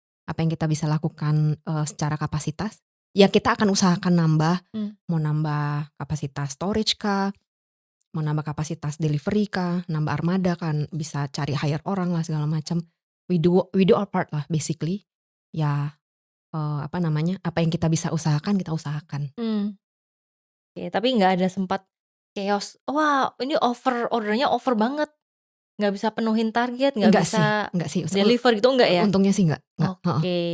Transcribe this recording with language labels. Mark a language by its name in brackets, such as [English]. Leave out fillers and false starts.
[Indonesian] Apa yang kita bisa lakukan, secara kapasitas, ya kita akan usahakan nambah, mau nambah kapasitas storage kah, mau nambah kapasitas delivery kah, nambah armada kan, bisa cari hire orang lah segala macam. [English] We do our part lah basically. [Indonesian] Ya, apa yang kita bisa usahakan, kita usahakan. Oke, tapi nggak ada sempat chaos, "Wah, ini ordernya over banget, nggak bisa penuhin target, nggak bisa Enggak sih, deliver," gitu enggak ya? untungnya sih enggak, heeh. Oke.